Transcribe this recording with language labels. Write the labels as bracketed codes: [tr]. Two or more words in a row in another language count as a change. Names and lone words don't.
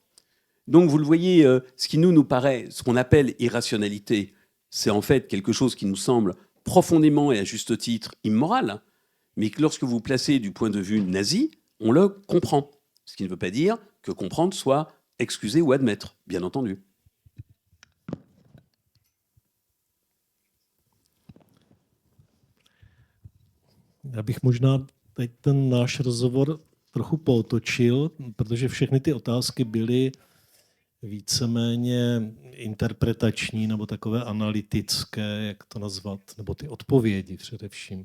[fr] Donc vous le voyez, ce qui nous paraît, ce qu'on appelle irrationalité, c'est en fait quelque chose qui nous semble profondément et à juste titre immoral, mais que lorsque vous placez du point de vue nazi, on le comprend. Ce qui ne veut pas dire que comprendre soit excuser ou admettre, bien entendu. [cs] Já bych možná teď ten náš rozhovor trochu pootočil, protože všechny ty otázky byly víceméně interpretační nebo takové analytické, jak to nazvat, nebo ty odpovědi především.